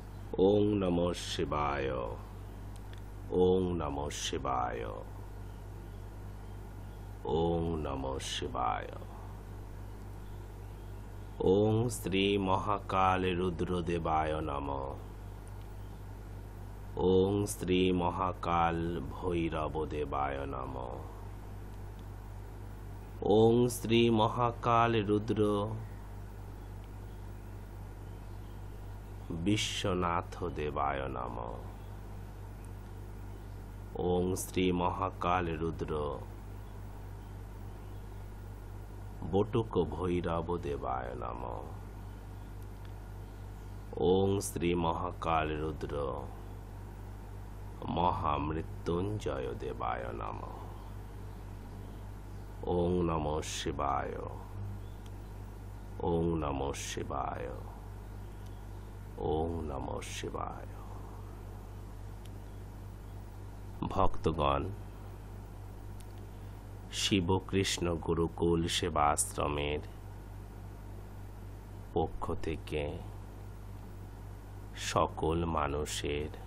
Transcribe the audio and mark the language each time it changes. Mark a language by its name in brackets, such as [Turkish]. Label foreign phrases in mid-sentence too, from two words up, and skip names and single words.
[Sanskrit] ওং নমঃ শিবায়। ওং নমঃ শিবায়। ওং নমঃ শিবায়। ওং শ্রী মহাকাল রুদ্রদেবায় নমঃ। ওং শ্রী মহাকাল ভৈরবদেবায় নমঃ। ওং শ্রী মহাকাল রুদ্র বিশ্বনাথ দেবায় নমঃ। ওং শ্রী মহাকাল রুদ্র বটুক ভৈরব দেবায় নমঃ। ওং শ্রী মহাকাল রুদ্র মহামৃত্যুঞ্জয় দেবায় নমঃ। ওং নমঃ শিবায়। ওং নমঃ শিবায়। ওং নমঃ শিবায়। [Bangla] ভক্তগণ, শিবকৃষ্ণ গুরুকুল সেবাশ্রমের পক্ষ থেকে সকল মানুষের,